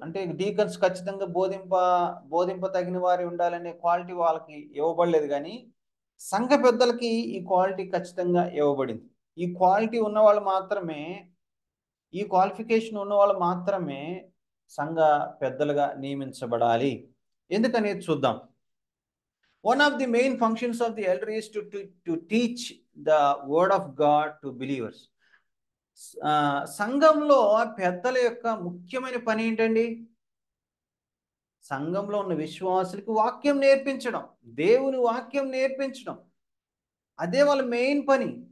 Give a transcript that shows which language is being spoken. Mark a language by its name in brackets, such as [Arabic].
[Telugu] అంటే డీకన్స్ ఖచ్చితంగా బోధింప తగిన వారి ఉండాలనే క్వాలిటీ వాళ్ళకి ఇవ్వబడలేదు, కానీ సంఘ పెద్దలకి ఈ క్వాలిటీ ఖచ్చితంగా ఇవ్వబడింది. ఈ క్వాలిటీ ఉన్నవాళ్ళు మాత్రమే, ఈ క్వాలిఫికేషన్ ఉన్నవాళ్ళు మాత్రమే సంఘ పెద్దలుగా నియమించబడాలి. ఎందుకనేది చూద్దాం. [English] One of the main functions of the elder is to teach the word of God to believers. [Telugu] సంఘంలో పెద్దల యొక్క ముఖ్యమైన పని ఏంటండి? సంఘంలో ఉన్న విశ్వాసులకు వాక్యం నేర్పించడం, దేవుని వాక్యం నేర్పించడం, అదే వాళ్ళ మెయిన్ పని.